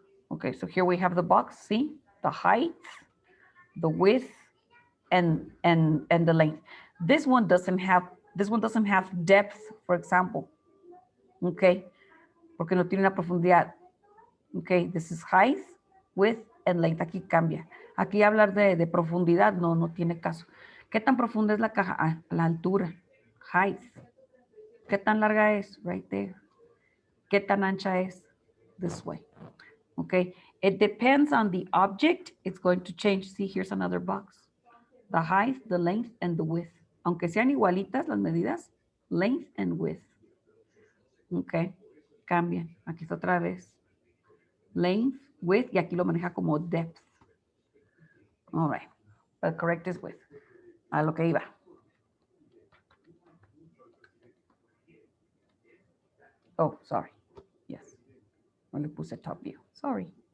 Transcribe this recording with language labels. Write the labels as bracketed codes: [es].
[en] Okay, so here we have the box. See the height, the width, and the length. This one doesn't have depth, for example. [es] Okay, porque no tiene una profundidad. [en] Okay, this is height, width, and length. [es] Aquí cambia. Aquí hablar de profundidad no tiene caso. ¿Qué tan profunda es la caja? Ah, la altura. [en] Height. [es] ¿Qué tan larga es? [en] Right there. [es] ¿Qué tan ancha es? [en] This way. Okay, it depends on the object. It's going to change. See, here's another box. The height, the length, and the width. [es] Aunque sean igualitas las medidas, [en] length and width. Okay, [es] cambian. Aquí está otra vez. Length, width, y aquí lo maneja como depth. [en] All right, but correct is width. [es] A lo que iba. [en] Oh, sorry. Yes. [es] No le puse [en] top view. Sorry.